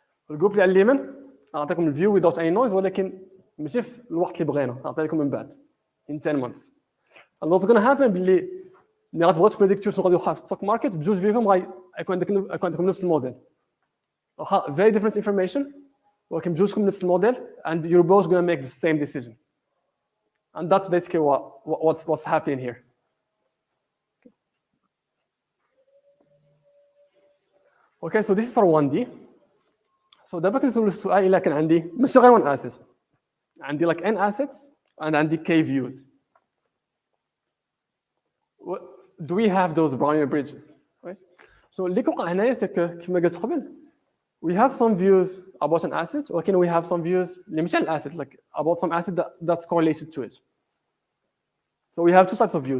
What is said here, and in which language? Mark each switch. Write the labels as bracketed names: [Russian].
[Arabic] الجروب اللي على اليمين غنعطيكم الفيو [English] without any noise، [Arabic] ولكن ماشي في الوقت اللي بغينا، غنعطي لكم من بعد [English] in 10 months. and what's gonna happen [Arabic] باللي ملي غتبغيو تبريديكتيو شنو غادي يوقع في الستوك ماركت، بجوج فيكم غيكون عندكم نفس الموديل، واخا [English] very different information [Arabic] ولكن بجوجكم نفس الموديل [English] and you're both gonna make the same decision. And that's basically what's happening here. Okay, so this is for 1D. [Arabic] So دابا كنسول السؤال الا كان عندي ماشي غير [English] one asset، [Arabic] عندي [English] like n assets and [Arabic] عندي [English] k views. Do we have those Brownian bridges? Right? So [Arabic] اللي كيوقع هنايا سي كما قلت قبل [English] we have some views about an asset [Arabic] ولكن [English] we have some views [Arabic] اللي ماشي عن [English] asset like about some asset that's correlated to it. So we have two types of views.